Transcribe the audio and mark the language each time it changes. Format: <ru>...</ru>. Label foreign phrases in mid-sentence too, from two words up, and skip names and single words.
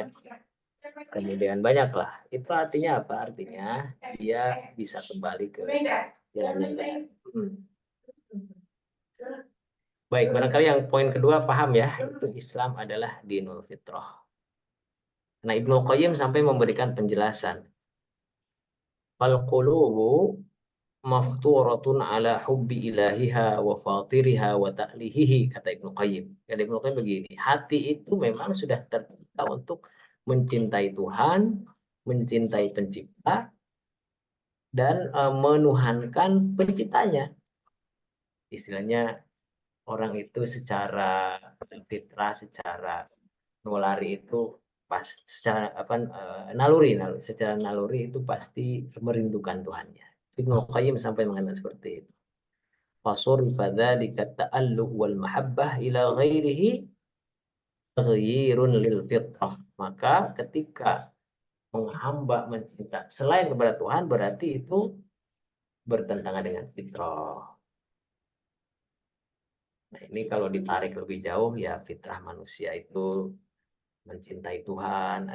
<id>Kemudian banyak lah. Itu artinya apa? Artinya dia bisa kembali ke jalan yang benar. Baik, barangkali yang poin kedua paham ya, itu Islam adalah</id> <ar>دين الفطرة.</ar> <id>Nah, Ibnu Qayyim sampai memberikan penjelasan.</id> <ar>فالقلوب مفطورة على حب إلهها وفاطرها وتألهها,</ar> <id>kata Ibnu Qayyim. Kata Ibnu Qayyim begini, hati itu memang sudah tercipta untuk mencintai Tuhan, mencintai pencipta, dan menuhankan penciptanya. Istilahnya orang itu secara fitrah, secara nulari itu pas secara apa naluri, secara naluri itu pasti merindukan Tuhannya. Ibnu Qayyim sampai mengatakan seperti itu.</id> <ar>فصرف ذلك التعلق والمحبة إلى غيره تغيير للفطرة.</ar> <id>Maka ketika menghamba mencinta selain kepada Tuhan, berarti itu bertentangan dengan fitrah. Nah, ini kalau ditarik lebih jauh ya, fitrah manusia itu mencintai Tuhan.</id>